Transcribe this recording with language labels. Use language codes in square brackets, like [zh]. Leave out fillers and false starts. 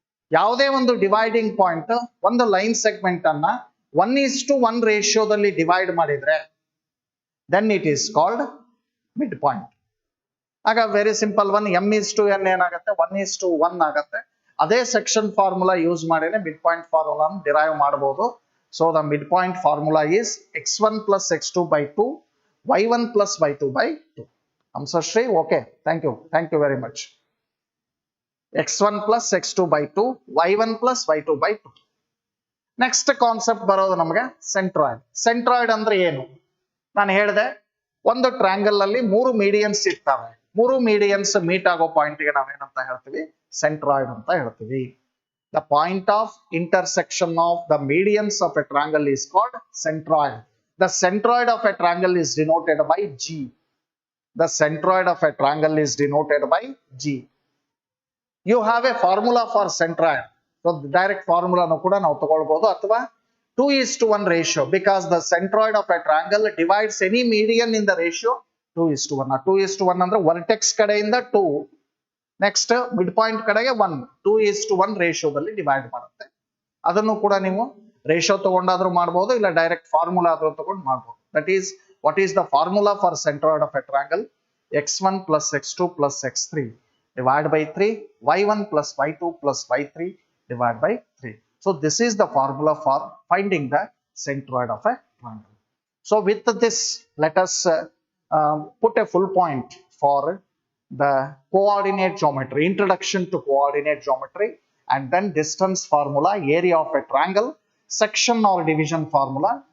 [kn] ಯಾವುದೇ ಒಂದು dividing point ಒಂದು ಲೈನ್ ಸೆಗ್ಮೆಂಟ್ ಅನ್ನ 1:1 ರೇಷಿಯೋದಲ್ಲಿ ಡಿವೈಡ್ ಮಾಡಿದ್ರೆ [en] Then it is called mid point. [kn] ಆಗ [en] very simple one, M is to N [kn] ಏನಾಗುತ್ತೆ? 1:1 ಆಗುತ್ತೆ. ಅದೇ ಸೆಕ್ಷನ್ ಫಾರ್ಮುಲಾ ಯೂಸ್ ಮಾಡಿದ್ರೆ ಮಿಡ್ ಪಾಯಿಂಟ್ ಫಾರ್ಮುಲಾ ಡಿರೈವ್ ಮಾಡಬಹುದು. [en] So the mid point formula is x1 plus x2 by 2, y1 plus y2 by 2. Hamsashree, okay, thank you very much. x1 plus x2 by 2, y1 plus y2 by 2. [kn] Next concept ಬರೋದು ನಮಗೆ centroid. Centroid ಅಂದ್ರೆ ಏನು? ನಾನು ಹೇಳಿದೆ, ಒಂದು triangle ಅಲ್ಲಿ 3 medians ಇರ್ತವೆ. 3 medians meet ಆಗೋ ಪಾಯಿಂಟ್ ಗೆ ನಾವೇನಂತ ಹೇಳ್ತೀವಿ? ಸೆಂಟ್ರಾಯ್ಡ್ ಅಂತ ಹೇಳ್ತೀವಿ. [en] The point of intersection of the medians of a triangle is called centroid. The centroid of a triangle is denoted by G. The centroid of a triangle is denoted by G. You have a formula for centroid. So the direct formula [kn] nu kuda ನಾವು ತಗೊಳ್ಳಬಹುದು, ಅಥವಾ [en] 2:1 ratio, because the centroid of a triangle divides any median in the ratio 2:1. [kn] 2:1 ಅಂದ್ರೆ vertex ಕಡೆಯಿಂದ 2, next mid point ಕಡೆಗೆ 1, 2:1 ರೇಷಿಯೋದಲ್ಲಿ divide ಮಾಡುತ್ತೆ. ಅದನ್ನು ಕೂಡ ನೀವು ratio ತಗೊಂಡಾದ್ರೂ ಮಾಡಬಹುದು, ಇಲ್ಲ ಡೈರೆಕ್ಟ್ ಫಾರ್ಮುಲಾ ಆದ್ರೂ ತಗೊಂಡು ಮಾಡಬಹುದು. [en] That is what is the formula for centroid of a triangle? x1 plus x2 plus x3 divide by 3, y1 plus y2 plus y3 divide by 3. So this is the formula for finding the centroid of a triangle. So with this, let us put a full point for the coordinate geometry, introduction to coordinate geometry, and then distance formula, area of a triangle, section or division formula.